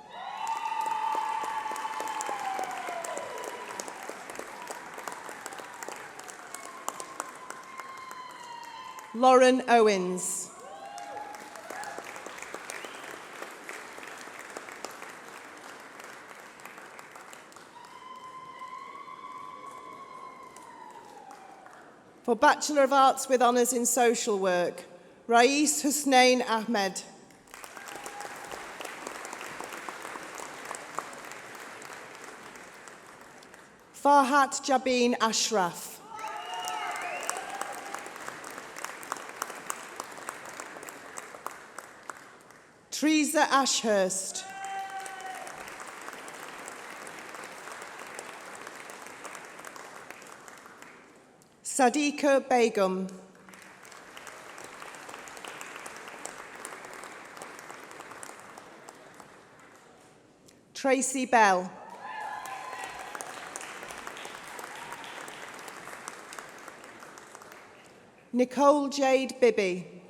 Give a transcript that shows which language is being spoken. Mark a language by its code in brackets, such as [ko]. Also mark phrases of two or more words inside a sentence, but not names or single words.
[en] Lauren Owens. For Bachelor of Arts with Honours in Social Work, Rais Husnain Ahmed. Farhat Jabin Ashraf. Teresa Ashurst. Sadiqa Begum. Tracy Bell. Nicole Jade Bibby.